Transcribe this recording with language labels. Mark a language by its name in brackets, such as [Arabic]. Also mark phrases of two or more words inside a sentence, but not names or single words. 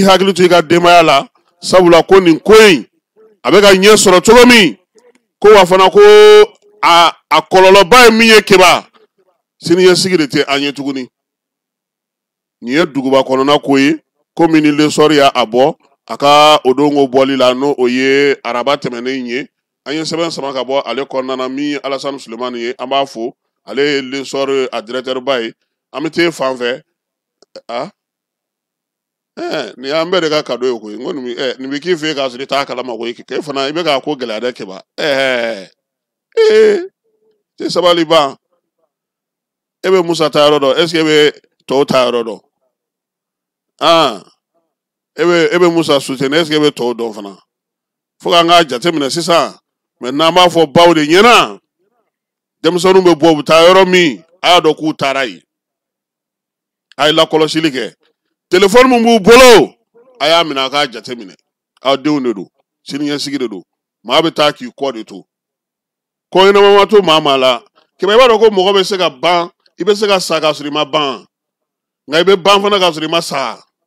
[Bambara] hakili to i ka denbaya la sabula ko nin ko in a bɛ ka ɲɛ sɔrɔ cogo min ko wa fana ko a kɔlɔlɔba ye min ye kiba siniɲɛsigi de tɛ an ye tuguni nin ye duguba kɔnɔna ko ye komi ni lesɔri y'a bɔ a ka o donko bɔli la n'o o ye araba tɛmɛnen ye an ye sɛbɛn sama ka bɔ ale kɔnɔna na min ye Alasani Sulemani ye an b'a fo ale ye lesɔri a directeur ba ye an bɛ t'e fan fɛ nin y'an bɛɛ de ka cadeau ye koyi n ko nin bɛ k'i fɛ k'a sɔrɔ i t'a kalama koyi k'e fana i bɛ k'a ko gɛlɛya dɛ kiba tɛ sabali ban e bɛ Musa ta yɔrɔ dɔn [French] est ce que [Bambara] e bɛ tɔw ta yɔrɔ dɔn e bɛ Musa soutenir [French] est ce que [Bambara] e bɛ tɔw dɔn fana fo k'an k'a jateminɛ sisan maintenant an b'a fɔ baw de ɲɛna denmisɛnninw bɛ bɔ u bɛ taa yɔrɔ min a y'a dɔn k'u taara yen a ye lakɔlɔsili kɛ telefɔni min b'u bolo a y'a minɛ a k'a jateminɛ aw denw de don siniɲɛsigi de don maa bɛ taa k'i kɔ de to ko ɲɛnama ma to maa la kɛmɛ i b'a dɔn ko mɔgɔ bɛ se ka ban i bɛ se ka sa k'a sɔrɔ i ma ban nka i bɛ ban fana k'a sɔrɔ i ma sa